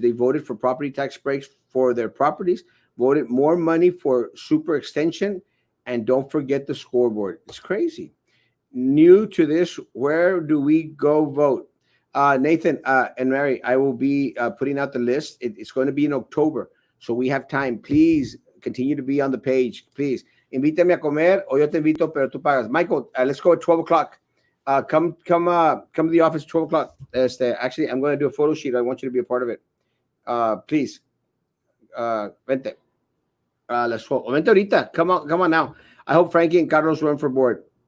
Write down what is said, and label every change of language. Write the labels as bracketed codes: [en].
[en] They voted for property tax breaks for their properties, voted more money for super extension, and don't forget the scoreboard. It's crazy. New to this, where do we go vote? Nathan and Mary, I will be putting out the list. It's going to be in October, so we have time. Please continue to be on the page. Please. [es] Invítame a comer, o yo te invito, pero tú pagas. [en] Michael, let's go at 12 o'clock. Come to the office at 12 o'clock. Actually, I'm going to do a photo shoot. I want you to be a part of it. Please. [es] Vente. [en] Let's go. [es] Vente ahorita. [en] Come on now. I hope Frankie and Carlos run for board.